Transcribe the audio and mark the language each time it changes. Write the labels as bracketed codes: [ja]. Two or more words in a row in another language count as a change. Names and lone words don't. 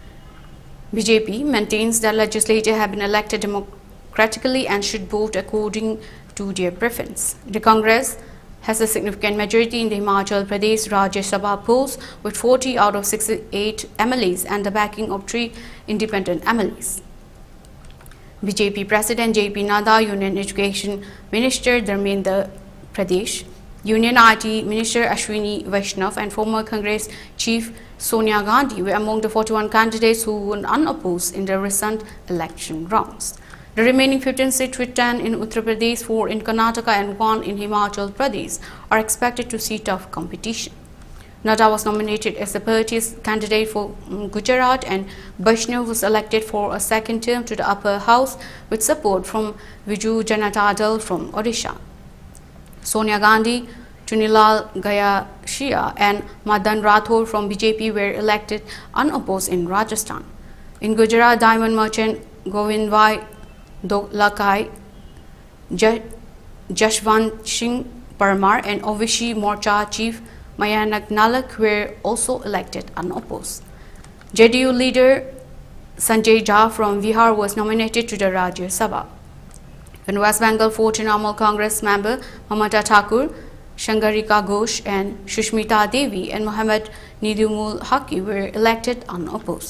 [en] BJP maintains that legislators have been elected democratically and should vote according to their preference. The Congress has a significant majority in the Himachal Pradesh Rajya Sabha polls with 40 out of 68 MLAs and the backing of 3 independent MLAs. BJP President JP Nadda, Union Education Minister Dharmendra Pradesh, Union IT Minister Ashwini Vaishnav and former Congress Chief Sonia Gandhi were among the 41 candidates who won unopposed in the recent election rounds. The remaining 15 seats, with 10 in Uttar Pradesh, 4 in Karnataka and 1 in Himachal Pradesh, are expected to see tough competition. Nadda was nominated as the party's candidate for Gujarat and Vaishnav was elected for a second term to the upper house with support from Biju Janata Dal from Odisha. Sonia Gandhi, Chunilal Gayashia and Madan Rathore from BJP were elected unopposed in Rajasthan. In Gujarat, diamond merchant Govindbhai Dolakai, Jashwant Singh Parmar and OVC Morcha Chief Mayanak Nalak were also elected unopposed. JDU leader Sanjay Jha from Bihar was nominated to the Rajya Sabha. In West Bengal, 4 Trinamool Congress member Mamata Thakur, Shangarika Ghosh and Shushmita Devi and Mohammad Nidumul Haqi were elected unopposed.